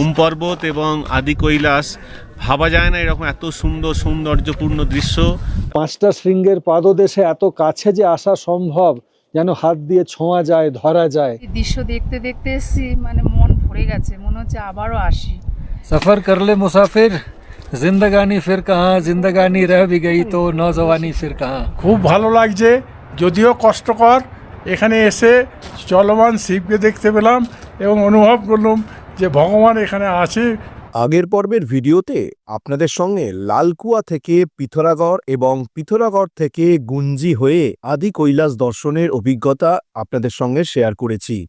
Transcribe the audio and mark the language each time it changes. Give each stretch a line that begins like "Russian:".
Bangla: ওম পর্বত এবং আদি কৈলাস ভাবা যায় না এরকম এত সুন্দর সৌন্দর্যপূর্ণ দৃশ্য। 5টা শৃঙ্গের পাদদেশে এত কাছে যে আসা সম্ভব, যেন হাত দিয়ে ছোঁয়া যায়, ধরা যায়। দৃশ্য দেখতে দেখতে এসছি, মানে মন ভরে গেছে, মনে হচ্ছে আবারও আসি।
Hindi: सफ़र कर ले मुसाफिर, जिंदगानी फिर कहाँ, जिंदगानी रह भी गई तो नौजवानी फिर कहाँ।
Bangla: খুব ভালো লাগছে, যদিও কষ্টকর। এখানে এসে চলমান শিবকে দেখতে পেলাম এবং অনুভব করলাম যে ভগবান এখানে আছে। আগের পর্বের ভিডিওতে আপনাদের সঙ্গে লালকুয়া থেকে পিথোরাগড় এবং পিথোরাগড় থেকে গুঞ্জি হয়ে আদি কৈলাস দর্শনের অভিজ্ঞতা আপনাদের সঙ্গে শেয়ার করেছি।